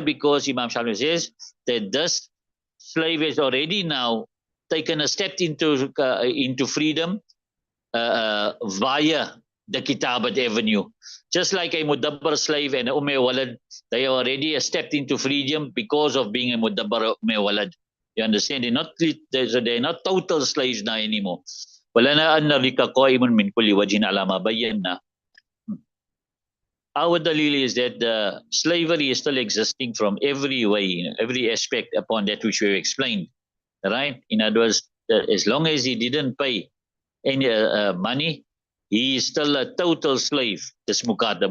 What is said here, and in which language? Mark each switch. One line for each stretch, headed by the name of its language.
English: Because Imam Shafi says that this slave has already now taken a step into freedom via the kitabat avenue. Just like a mudabbar slave and a umme walad, they already stepped into freedom because of being a mudabbar umme walad. You understand? They're not total slaves now anymore.
Arabic: ولنا أن الرق قائم من كل وجه على ما بينا.
English: Our dalil is that the slavery is still existing from every way, every aspect upon that which we explained, right? In other words, as long as he didn't pay any money, he is still a total slave. This mukatab.